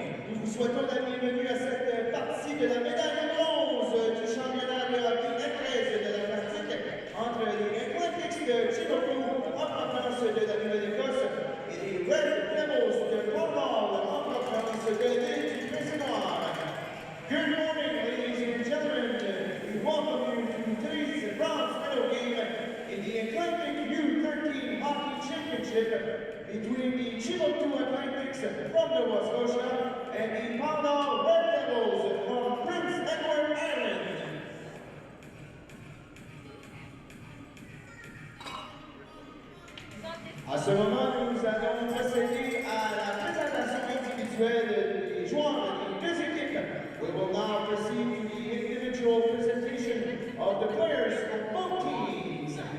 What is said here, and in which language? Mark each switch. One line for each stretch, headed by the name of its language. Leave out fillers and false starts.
French: Nous vous souhaitons la bienvenue à cette partie de la médaille de bronze du championnat de hockey U13 de l'Atlantique entre les Athletics de Chebucto en provenance de la Nouvelle-Écosse et les Red Devils de Pownal en provenance de l'île du Prince-Édouard.
English: Good morning, ladies and gentlemen. We welcome you to today's bronze medal game in the Atlantic U13 Hockey Championship between the Chebucto Athletics from Nova Scotia and the Pownal Red Devils from Prince Edward Island.
French: À ce moment, nous allons procéder à la présentation individuelle des joueurs des deux équipes.
English: We will now proceed to the individual presentation of the players of both teams.